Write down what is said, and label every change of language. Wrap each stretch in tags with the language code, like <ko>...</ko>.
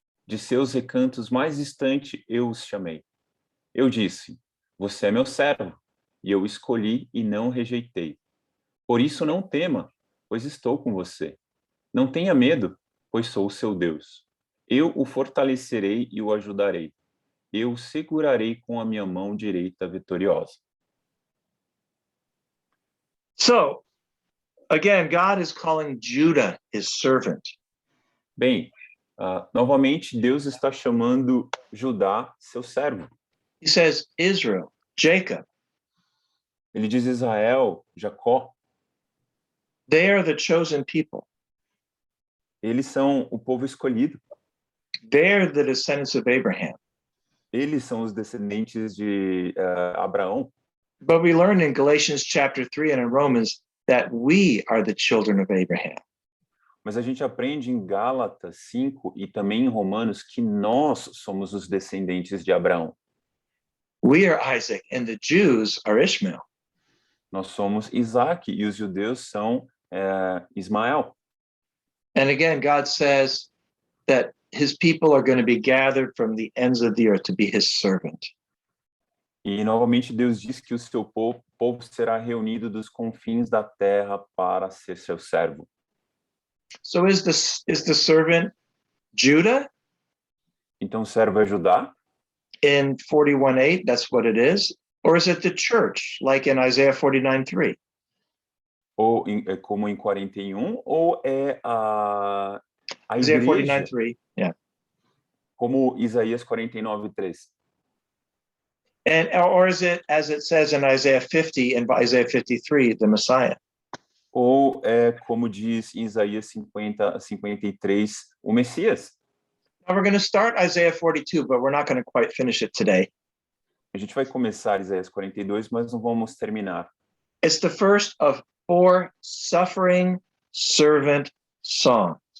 <pt>De seus recantos mais distantes eu os chamei. Eu disse, você é meu servo, e eu escolhi e não rejeitei. Por isso não tema, pois estou com você. Não tenha medo, pois sou o seu Deus. Eu o fortalecerei e o ajudarei. Eu o segurarei com a minha mão direita vitoriosa.</pt> <en>So, again, God is calling Judah his servant.</en> <pt>Bem, novamente Deus está chamando Judá seu servo.</pt> <en>He says, Israel, Jacob,</en> <pt>Ele diz Israel, Jacó,</pt> <en>they are the chosen people.</en> <pt>eles são o povo escolhido.</pt> <en>They're the descendants of Abraham.</en> <pt>Eles são os descendentes de Abraão.</pt> <en>But we learn in Galatians chapter 3 and in Romans that we are the children of Abraham.</en> <pt>Mas a gente aprende em Gálatas 5 e também em Romanos que nós somos os descendentes de Abraão.</pt> <en>We are Isaac and the Jews are Ishmael.</en> <pt>Nós somos Isaac e os judeus são Ismael.</pt> <en>And again, God says that his people are going to be gathered from the ends of the earth to be his servant.</en> <pt>E novamente Deus diz que o seu povo será reunido dos confins da terra para ser seu servo.</pt> <en>So is the servant Judah?</en> <pt>Então o servo é Judá?</pt> <en>In 41:8, that's what it is. Or is it the church, like in Isaiah 49:3?</en> <pt>Ou como em 41, ou é a</pt> <en>Isaiah</en> <pt>igreja,</pt> <en>49:3, yeah.</en> <pt>como Isaías 49:3.</pt> <en>And or is it, as it says in Isaiah 50 and Isaiah 53, the Messiah?</en> <pt>Ou é como diz em Isaías 53, o Messias?</pt> <en>Now we're going to start Isaiah 42, but we're not going to quite finish it today.</en> <pt>A gente vai começar Isaías 42, mas não vamos terminar.</pt> <en>It's the first of 4 suffering servant songs.</en>